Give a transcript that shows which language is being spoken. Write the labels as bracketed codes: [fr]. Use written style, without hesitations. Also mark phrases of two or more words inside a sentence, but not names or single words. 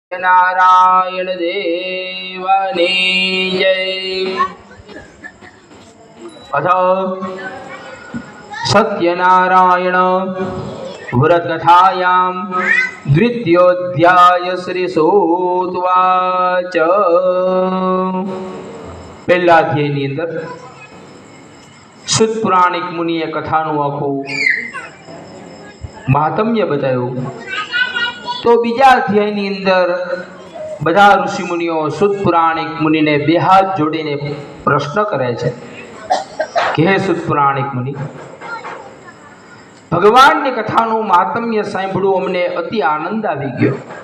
[gu] નારાયણ દેવની જય। [sa] अथ सत्यनारायण व्रतकथायां द्वितीयोऽध्याय श्रीसूतवाच। [gu] પહેલા અધ્યાયની અંદર સુત પુરાણિક મુનિએ કથાનું આખું મહાત્મ્ય બતાવ્યું। તો બીજા અધ્યાયની અંદર બધા ઋષિ મુનિઓ સુત પુરાણિક મુનિને બે હાથ જોડીને પ્રશ્ન કરે છે કે હે સુત પુરાણિક મુનિ, ભગવાનની કથાનું મહાત્મ્ય સાંભળવું અમને અતિ આનંદ આવી ગયો,